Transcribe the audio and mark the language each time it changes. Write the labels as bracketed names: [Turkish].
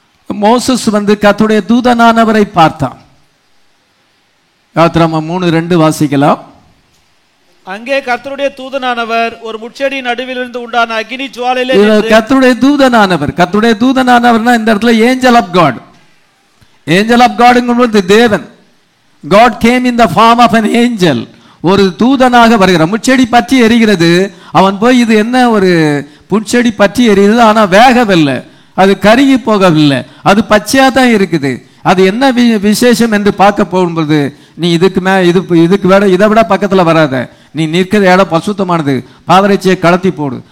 [Tamil] Moses வந்து கர்த்தருடைய தூதனானவரை பார்த்தான். யாத்திராகமம் 3:2 வாசிக்கலாம். அங்கே கர்த்தருடைய தூதனானவர் ஒரு முட்செடி நடுவிலிருந்து உண்டான அக்கினி ஜுவாலையிலே கர்த்தருடைய தூதனானவர். கர்த்தருடைய தூதனானவர்னா இந்த இடத்துல [English] Angel of God. [Tamil] Angel of காட்ங்கும்போது தேவன். [English] God came in the form of an angel. [Tamil] ஒரு தூதனாக வருகிறார். முட்செடி பற்றி எரிகிறது. அவன் போய் இது என்ன ஒரு புட்செடி பற்றி எரியுது, ஆனா வேகவில்லை, அது கருகி போகவில்லை, அது பச்சையா தான் இருக்குது. அது என்ன விசேஷம் என்று பார்க்க போகும்போது நீ இதுக்கு விட இதை விட பக்கத்துல வராத, நீ நிற்கிற இடம் பரிசுத்தமானது, பாதரட்சியை கலத்தி போடு.